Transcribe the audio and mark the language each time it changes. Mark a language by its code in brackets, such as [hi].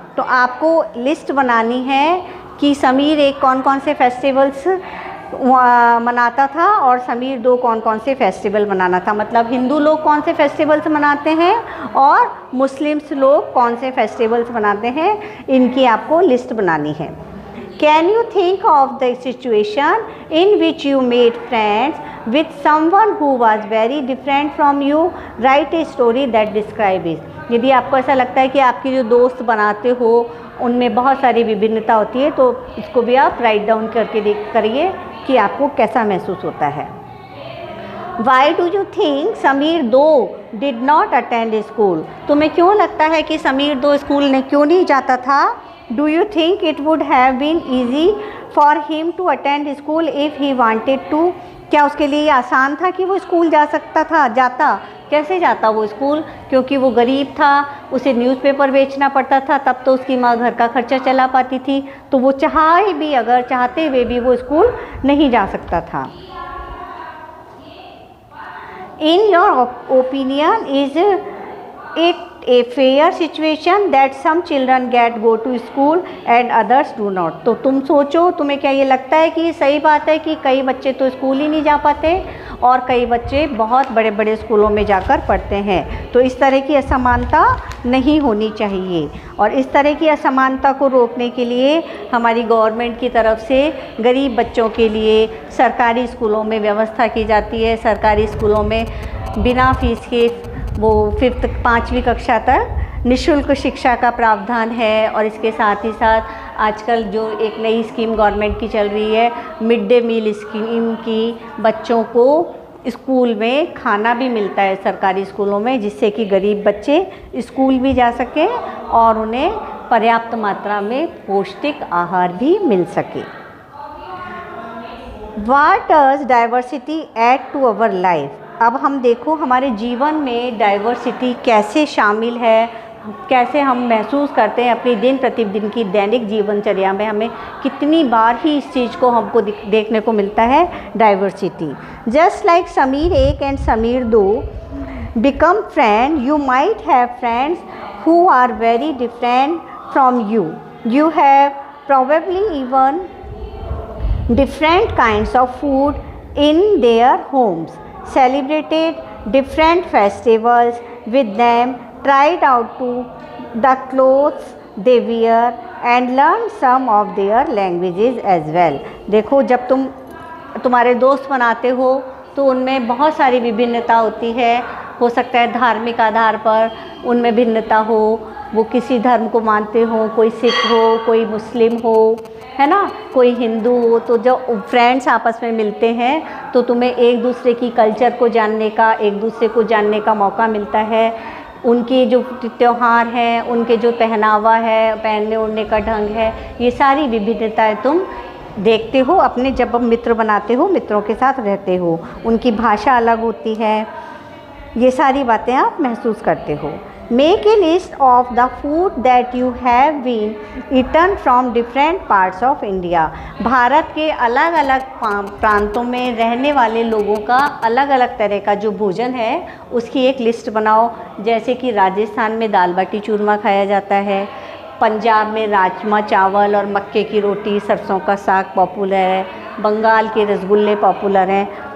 [hi] तो आपको लिस्ट बनानी है कि समीर एक कौन कौन से फेस्टिवल्स मनाता था और समीर दो कौन कौन से फेस्टिवल मनाना था। मतलब हिंदू लोग कौन से फेस्टिवल्स मनाते हैं और मुस्लिम्स लोग कौन से फेस्टिवल्स मनाते हैं, इनकी आपको लिस्ट बनानी है। [en] Can you think of the situation in which you made friends with someone who was very different from you? Write a story that describes it. [hi] यदि आपको ऐसा लगता है कि आपके जो दोस्त बनाते हो उनमें बहुत सारी विभिन्नता होती है, तो इसको भी आप राइट डाउन करके करिए कि आपको कैसा महसूस होता है। [en] Why do you think Sameer two did not attend school? [hi] तुम्हें क्यों लगता है कि समीर दो स्कूल ने क्यों नहीं जाता था? [en] Do you think it would have been easy for him to attend school if he wanted to? [hi] क्या उसके लिए आसान था कि वो स्कूल जा सकता था? जाता कैसे जाता वो स्कूल? क्योंकि वो गरीब था, उसे न्यूज़पेपर बेचना पड़ता था, तब तो उसकी माँ घर का खर्चा चला पाती थी, तो वो चाहते हुए भी वो स्कूल नहीं जा सकता था। [en] In your opinion, is it a fair situation that some children go to school and others do not? [hi] तो तुम सोचो, तुम्हें क्या ये लगता है कि ये सही बात है कि कई बच्चे तो स्कूल ही नहीं जा पाते और कई बच्चे बहुत बड़े बड़े स्कूलों में जाकर पढ़ते हैं? तो इस तरह की असमानता नहीं होनी चाहिए, और इस तरह की असमानता को रोकने के लिए हमारी गवर्नमेंट की तरफ से गरीब बच्चों के लिए सरकारी स्कूलों में व्यवस्था की जाती है। सरकारी स्कूलों में बिना फीस के वो 5वीं कक्षा तक निःशुल्क शिक्षा का प्रावधान है। और इसके साथ ही साथ आजकल जो एक नई स्कीम गवर्नमेंट की चल रही है, मिड डे मील स्कीम की, बच्चों को स्कूल में खाना भी मिलता है सरकारी स्कूलों में, जिससे कि गरीब बच्चे स्कूल भी जा सकें और उन्हें पर्याप्त मात्रा में पौष्टिक आहार भी मिल सके। [en] What does diversity add to our life? [hi] अब हम देखो हमारे जीवन में डाइवर्सिटी कैसे शामिल है, कैसे हम महसूस करते हैं अपनी दिन प्रतिदिन की दैनिक जीवनचर्या में, हमें कितनी बार ही इस चीज़ को हमको देखने को मिलता है, diversity. [en] Just like Sameer 1 and Sameer 2 become friend, you might have friends who are very different from you. You have probably even different kinds of food in their homes, celebrated different festivals with them, tried out to the clothes they wear and learned some of their languages as well. [hi] देखो जब तुम्हारे दोस्त बनाते हो तो उनमें बहुत सारी विभिन्नता होती है। हो सकता है धार्मिक आधार पर उनमें भिन्नता हो, वो किसी धर्म को मानते हो, कोई सिख हो, कोई मुस्लिम हो, है ना, कोई हिंदू हो। तो जब फ्रेंड्स आपस में मिलते हैं तो तुम्हें एक दूसरे की कल्चर को जानने का, एक दूसरे को जानने का मौका मिलता है। उनकी जो त्यौहार हैं, उनके जो पहनावा है, पहनने ओढ़ने का ढंग है, ये सारी विभिन्नताएं तुम देखते हो अपने जब मित्र बनाते हो, मित्रों के साथ रहते हो। उनकी भाषा अलग होती है, ये सारी बातें आप महसूस करते हो। [en] Make a list of the food that you have been eaten from different parts of India. [hi] Bharat के अलग अलग प्रांतों में रहने वाले लोगों का अलग अलग तरह का जो भोजन है उसकी एक लिस्ट बनाओ। जैसे कि राजस्थान में दाल बाटी चूरमा खाया जाता है, पंजाब में राजमा चावल और मक्के की रोटी, सरसों का साग पॉपुलर है, बंगाल के रसगुल्ले पॉपुलर हैं।